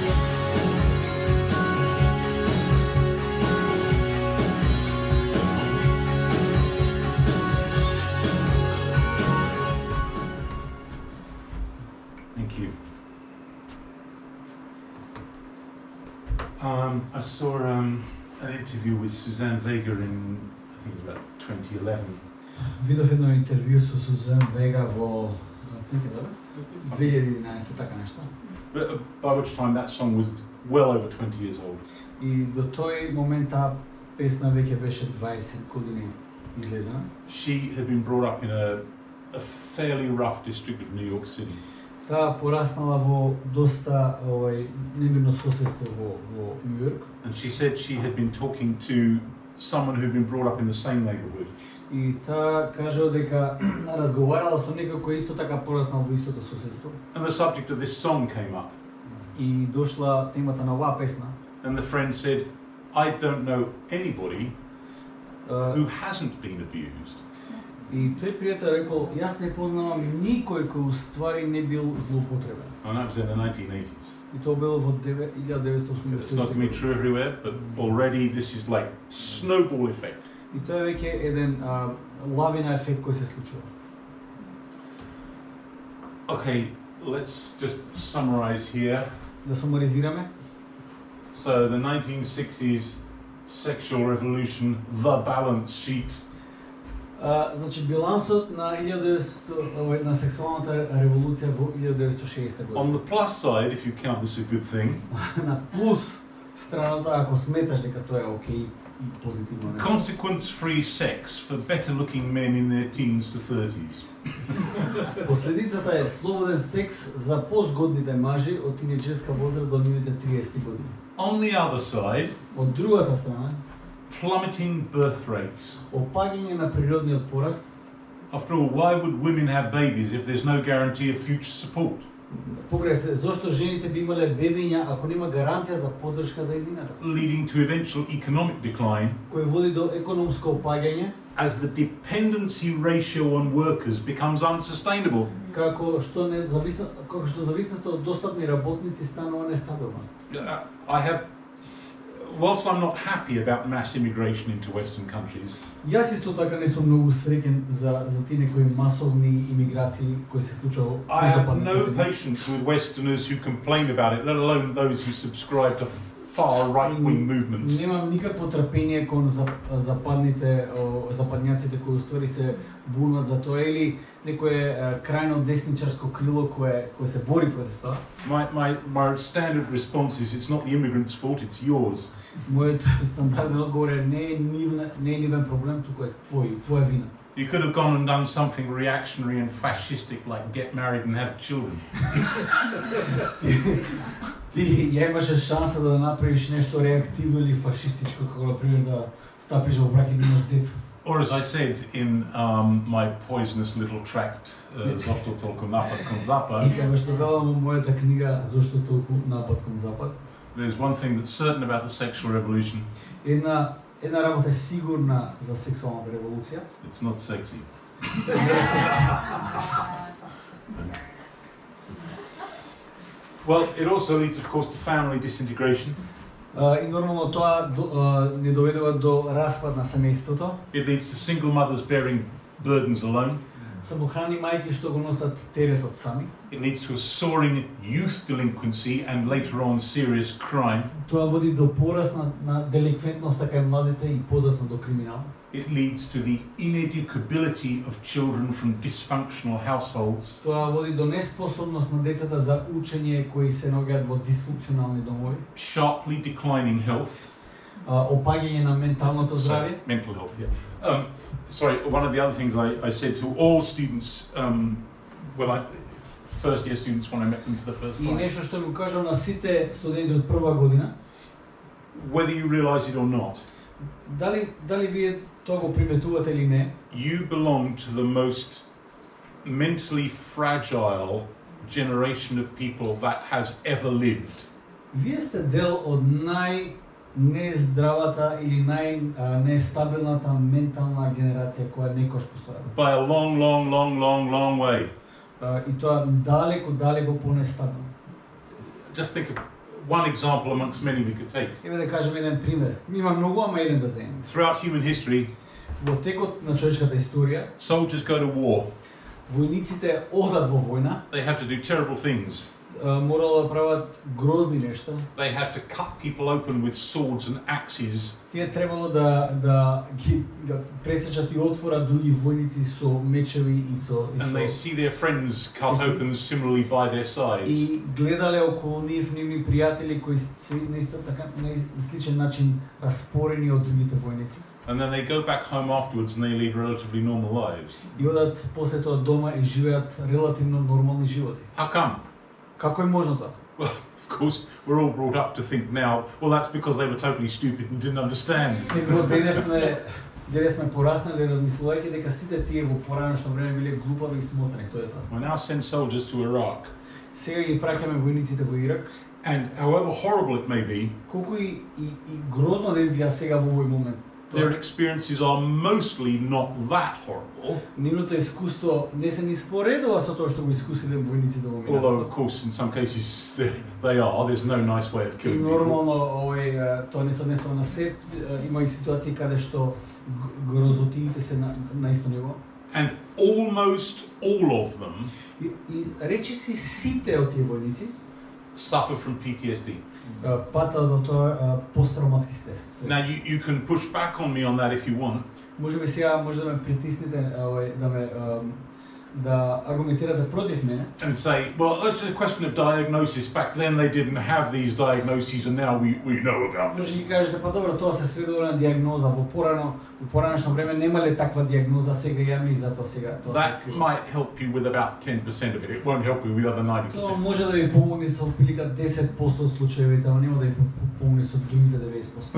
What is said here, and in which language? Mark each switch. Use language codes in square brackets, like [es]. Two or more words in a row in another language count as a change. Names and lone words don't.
[en] Thank you. I saw an interview with Suzanne Vega in, I think it was about 2011. [mk] Видов едно интервју со Сузан Вега во 2011 така нешто. [en] By which time that song was well over 20 years old. [mk] И до тој момент таа песна веќе беше 20 години излезена. [en] She had been brought up in a fairly rough district of New York City. [mk] Таа пораснала во доста немирно соседство во Нью Йорк. [en] And she said she had been talking to someone who'd been brought up in the same neighborhood. [mk] И таа кажа дека разговарала со некој кој исто така пораснал во истото соседство. [en] And the subject of this song came up. [mk] И дошла темата на оваа песна. [en] And the friend said, I don't know anybody who hasn't been abused. [mk] И тој пријател рекол, јас не познавам никој кој уствари не бил злоупотребен. [en] And that was in the 1980s. [mk] И тоа било во [en] It's not going to be 1980 true everywhere, but already this is like snowball effect. [mk] И тоа е веќе еден лавина ефект кој се случува. [en] Okay, let's just summarize here. [mk] Да сумаризираме. [en] So the 1960s sexual revolution, the balance sheet. [mk] Значи билансот на 1900 на сексуалната револуција во 1960 [en] On [mk] година. [en] the plus side, if you count this a good thing, [mk] На плюс страната ако сметаш дека тоа е окей и позитивно нешто. [en] consequence-free sex for better-looking men in their teens to 30s. [mk] Последицата е слободен секс за позгодните мажи од тинеџерска возраст до нивните 30 години. [en] On the other side, [mk] Од другата страна, [en] plummeting birth rates. [mk] опаѓање на природниот пораст. [en] After all, why would women have babies if there's no guarantee of future support? [mk] Покрај се, зошто жените би имале бебиња ако нема гаранција за поддршка за иднината, [en] Leading to eventual economic decline [mk] кој води до економско опаѓање, [en] as the dependency ratio on workers becomes unsustainable. [mk] како што зависноста од достапни работници станува нестабилна. [en] Whilst I'm not happy about mass immigration into Western countries, [mk] Јас исто така не сум многу среќен за тие некои масовни имиграции кои се случува во [en] I have [mk] западните [en] no [mk] земји. [en] patience with Westerners who complain about it, let alone those who subscribe to far right-wing movements. [mk] Немам никакво трпение кон западњаците кои уствари се бунат за тоа или некое крајно десничарско крило кое се бори против тоа. [en] My standard response is it's not the immigrants' fault, it's yours. [mk] Мојот стандарден одговор е не е нивен проблем, туку е твоја вина. [en] You could have gone and done something reactionary and fascistic like get married and have children. [mk] Ти ја имаше шанса да направиш нешто реактивно или фашистичко, како например да стапиш во брак и да имаш деца. [en] Or as I said in my poisonous little tract, Zašto toliko napad kon zapad, [mk] И како што велам во мојата книга Зошто толку напад кон запад, [en] there's one thing that's certain about the sexual revolution, [mk] една работа е сигурна за сексуалната револуција. [en] it's not sexy. [mk] Не е секси. [en] Well, it also leads, of course, to family disintegration. [mk] И нормално тоа не доведува до распад на семејството. [en] It leads to single mothers bearing burdens alone. [mk] Самохрани мајки што го носат теретот сами. [en] It leads to a soaring youth delinquency and later on serious crime. [mk] Тоа води до пораст на деликвентноста кај младите и подоцна до криминал. [en] It leads to the ineducability of children from dysfunctional households. [mk] Тоа води до неспособност на децата за учење кои се наоѓаат во дисфункционални домови, [en] Sharply declining health. [mk] опаѓање на менталното здравје. [en] Mental health, yeah. Sorry, one of the other things I said to all students, first year students when I met them for the first [mk] И [en] time, [mk] нешто што му кажам на сите студенти од прва година, [en] whether you realize it or not, [mk] дали вие тоа го приметувате или не, [en] you belong to the most mentally fragile generation of people that has ever lived. [mk] вие сте дел од нездравата или нестабилната ментална генерација која некош постојала. [en] By a long, long, long, long, long way. [mk] И тоа далеко понестабилно. [en] Just think of one example amongst many we could take. [mk] Еве да кажем еден пример. Има многу, ама еден да земеме. [en] Throughout human history, [mk] Во текот на човечката историја, [en] soldiers go to war. [mk] војниците одат во војна, [en] They have to do terrible things. [mk] морало да прават грозни нешта. [en] They have to cut people open with swords and axes. [mk] Тие требало да ги пресечат и отворат други војници со мечеви и со [en] And they see their friends cut open similarly by their sides. [mk] и гледале околу нив нивни пријатели кои се на исто така на сличен начин распорени од другите војници. [en] And then they go back home afterwards and they lead relatively normal lives. [mk] И одат после тоа дома и живеат релативно нормални животи. [en] How come? [mk] Како е можно тоа? [en] Well, of course, we're all brought up to think now, well, that's because they were totally stupid and didn't understand. [mk] Сега денес сме пораснали размислувајќи дека сите тие во поранешно време биле глупави и смотрени, тоа е тоа. [en] We now send soldiers to Iraq, [mk] Сега ги праќаме војниците во Ирак. [en] and however horrible it may be, [mk] Колку и грозно да изгледа сега во овој момент. [en] their experiences are mostly not that horrible. [mk] Нивното искуство не се ни споредува со тоа што го искусиле војниците во [en] Although, [mk] минатото. [en] of course, in some cases they are. There's no nice way of [mk] И [en] killing people. [mk] нормално тоа не се однесува на се, има и ситуации каде што грозотиите се на исто ниво. [en] And almost all of them [mk] И речиси сите од тие војници [en] suffer from PTSD. [mk] патат до тоа посттравматски стрес. [en] Now, you can push back on me on that if you want, [mk] Може би сега може да ме притиснете да аргументирате против мене. [en] and say, well, it's just a question of diagnosis. Back then they didn't have these diagnoses and now we know about [mk] Може [en] this. [mk] да кажете, па добро, тоа се сведува на диагноза во поранешно време немале таква диагноза, сега имаме и затоа сега тоа се [en] That [mk] открива. [en] might help you with about 10% of it. It won't help you with other [mk] Тоа [en] 90%. [mk] може да ви помогне со отприлика 10% од случаевите, ама нема да ви помогне со другите 90%.